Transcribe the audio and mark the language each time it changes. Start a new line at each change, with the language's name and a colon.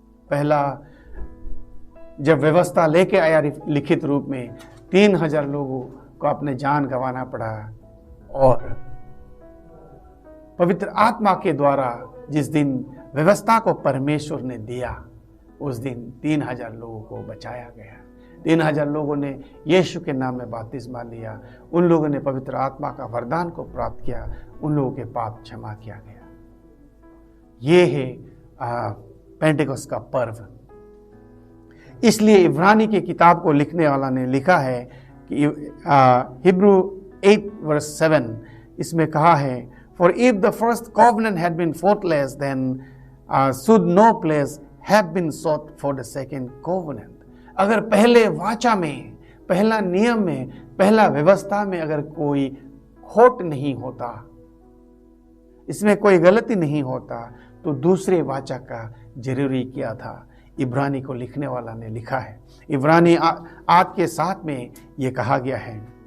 Hindi: पहला जब व्यवस्था लेके आया लिखित रूप में, 3000 लोगों को अपने जान गंवाना पड़ा, और पवित्र आत्मा के द्वारा जिस दिन व्यवस्था को परमेश्वर ने दिया, उस दिन 3000 लोगों को बचाया गया। 3000 लोगों ने यीशु के नाम में बपतिस्मा लिया। उन लोगों ने पवित्र आत्मा का वरदान को प्राप्त किया। उन लोगों के पाप क्षमा किया गया। ये है पेंटेकोस्ट का पर्व। इसलिए इब्रानी की किताब को लिखने वाला ने लिखा है कि हिब्रू 8 वर्स 7 इसमें कहा है,
English: For if the first covenant had been faultless, then should no place have been sought for the second covenant।
Hindi: अगर पहले वाचा में, पहला नियम में, पहला व्यवस्था में अगर कोई खोट नहीं होता, इसमें कोई गलती नहीं होता, तो दूसरे वाचा का जरूरी क्या था? इब्रानी को लिखने वाला ने लिखा है। इब्रानी 8 के 7 में यह कहा गया है।